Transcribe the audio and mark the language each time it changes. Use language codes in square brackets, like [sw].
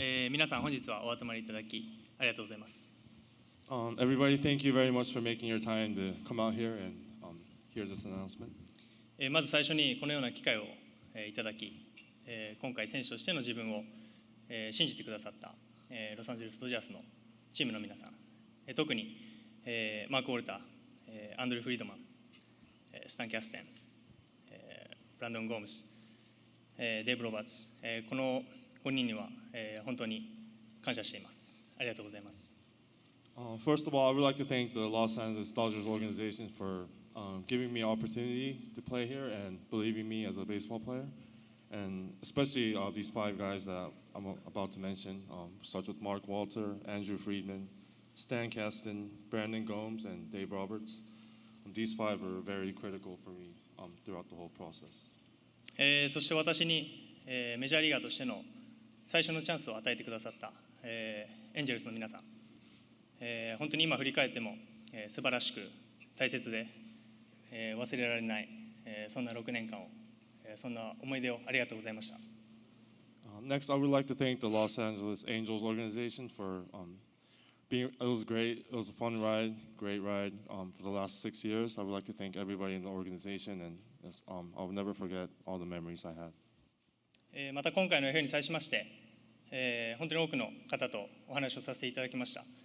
[ja] 皆さん本日はお集まりいただきありがとうございます。 [en] Everybody, thank you very much for making your time to come out here and hear this announcement. [ja] まず最初にこのような機会をいただき、今回選手としての自分を信じてくださったロサンゼルスドジャースのチームの皆さん、特にマーク・ウォルター、アンドリュー・フリードマン、スタン・キャステン、ブランドン・ゴームス、デーブ・ロバーツ、この5人には本当に感謝しています。ありがとうございます。 [en] First of all, I would like to thank the Los Angeles Dodgers organization for giving me an opportunity to play here and believing me as a baseball player. And especially these 5 guys that I'm about to mention, starts with Mark Walter, Andrew Friedman, Stan Kasten, Brandon Gomes, and Dave Roberts. These 5 are very critical for me throughout the whole process. [ja] そして私に、メジャーリーガーとしての最初のチャンスを与えてくださった、エンジェルスの皆さん、本当に今振り返っても、素晴らしく大切で、忘れられない、そんな6年間を、そんな思い出をありがとうございました。 [en] Next, I would like to thank the Los Angeles Angels organization for being. It was great. It was a fun ride, great ride for the last 6 years. I would like to thank everybody in the organization, and I'll never forget all the memories I had. [ja] また今回の FA に際しまして、本当に多くの方とお話をさせていただきました。